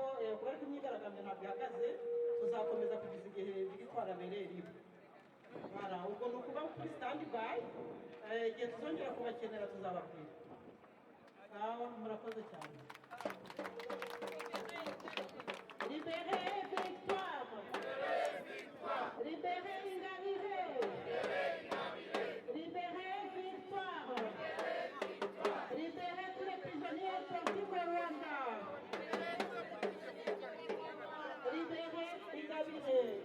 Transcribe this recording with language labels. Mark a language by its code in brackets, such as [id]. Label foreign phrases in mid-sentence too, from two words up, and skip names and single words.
[rw] kubera ko imyigaragambyo ntabwo ihagaze tuzakomeza kugeza igihe victoire abereye rimwe ubwo ni ukuba kuri [en] stand by [rw] igihe tuzongera kubakenera tuzababwira ngaho murakoze cyane [fr] libérez victoire libérez Ingabire libérez victoire libérez tous les prisonniers politiques au Rwanda libérez Ingabire